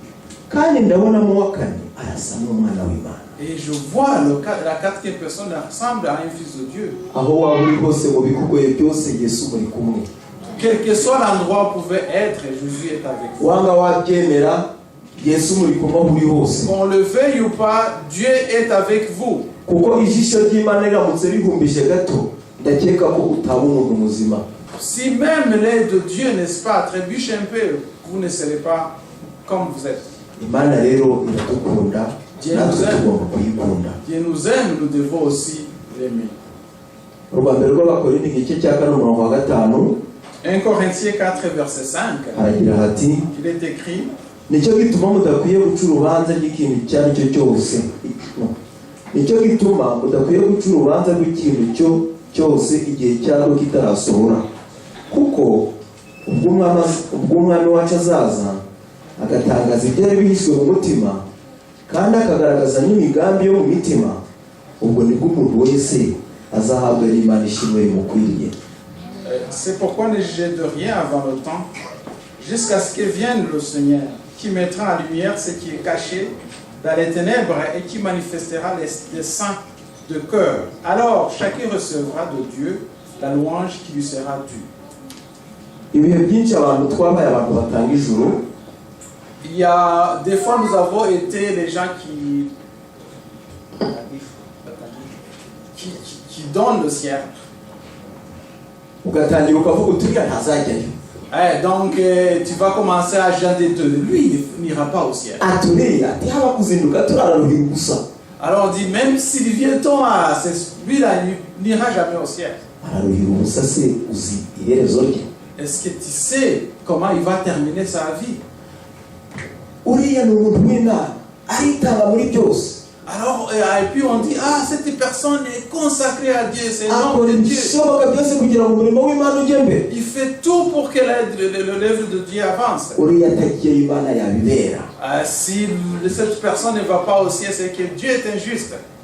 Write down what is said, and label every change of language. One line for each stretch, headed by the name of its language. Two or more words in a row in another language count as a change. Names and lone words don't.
French: Et je vois la 4e personne ressemble à un fils de Dieu. Quel que soit l'endroit où vous pouvez être, Jésus est avec vous.
Kinyarwanda: yesu muri kumwe aho uri hose.
French: Qu'on le veuille ou pas, Dieu est avec vous.
Kinyarwanda: Kuko ijisho ry'Imana riramutse rihumbije gato ndakeka ko utaba umuntu muzima.
French: Si même l'œil de Dieu, n'est-ce pas, trébuche un peu, vous ne serez pas comme vous êtes.
Kinyarwanda: Imana rero iradukunda, natwe tugomba kuyikunda.
French: Dieu nous aime, nous devons aussi l'aimer.
Kinyarwanda: Urwambere rw'Abakorinto igice cya 4 umurongo wa 5.
French: 1 Corinthiens 4 verset 5.
Kinyarwanda: Haragira hati,
French: Il est écrit,
Kinyarwanda: nicyo gituma mudakwiye guca urubanza rw'ikintu icyo ari cyo cyose. Nicyo gituma mudakwiye guca urubanza rw'ikintu cyose igihe cyarwo kitarasohora. Kuko ubwo umwami wacu azaza agatangaza ibyari bihishwe mu mutima kandi akagaragaza n'imigambi yo mu mitima, ubwo nibwo umuntu wese azahabwa n'Imana ishimwe rimukwiriye.
French: C'est pourquoi ne jugez de rien avant le temps, jusqu'à ce que vienne le Seigneur, qui mettra en lumière ce qui est caché dans les ténèbres et qui manifestera les saints de cœur. Alors chacun recevra de Dieu la louange qui lui sera due.
Kinyarwanda: Ibihe byinshi abantu twabaye abantu batanga ijuru.
French: Il y a des fois nous avons été les gens qui donnent le ciel.
Kinyarwanda: Ugatangira ukavuga uturiya ntazajyayo.
French: Donc tu vas commencer à chanter de lui, il n'ira pas au ciel.
Kinyarwanda: Aturiya ntihaba kuzinduka turararuhira ubusa.
French: Alors on dit même s'il vient ton lui-là n'ira jamais au ciel.
Kinyarwanda: Araruhira ubusa se uzi iherezo rye?
French: Est-ce que tu sais comment il va terminer sa vie?
Kinyarwanda: Uriya ni umuntu w'Imana aritanga muri byose.
French: Alors et puis on dit cette personne est consacrée à Dieu, c'est l'homme de Dieu. Il fait tout pour que l'œuvre de Dieu avance. Si cette personne ne va pas au ciel, c'est que Dieu est injuste.